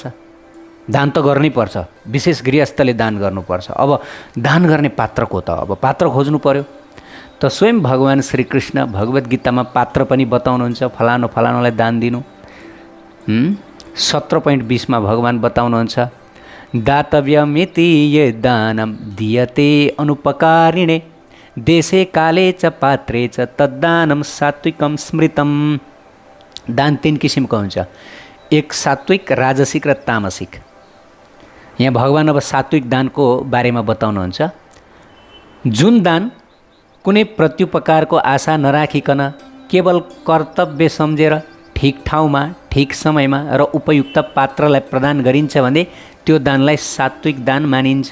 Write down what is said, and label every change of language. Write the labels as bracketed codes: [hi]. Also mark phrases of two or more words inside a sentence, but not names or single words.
[ne] दान त गर्नै पर्छ, विशेष गृहस्थले दान गर्नुपर्छ। अब दान गर्ने पात्र को त? अब पात्र खोज्नु पर्यो। त स्वयं भगवान् श्रीकृष्ण भगवद् गीतामा पात्र पनि बताउनुहुन्छ, फलानु फलानुलाई दान दिनु। 17.20 मा भगवान् बताउनुहुन्छ, [sa] दातव्यमिति ये दानं दीयते अनुपकारिणे देशे काले च पात्रे च तद्दानं सात्विकं स्मृतम्। [ne] दान 3 किसिमको हुन्छ, एक सात्विक, राजसिक र तामसिक। यहाँ भगवान् अब सात्विक दानको बारेमा बताउनुहुन्छ। जुन दान कुनै प्रत्युपकारको आशा नराखिकन केवल कर्तव्य सम्झेर ठिक ठाउँमा ठिक समयमा र उपयुक्त पात्रलाई प्रदान गरिन्छ भने त्यो दानलाई सात्विक दान मानिन्छ।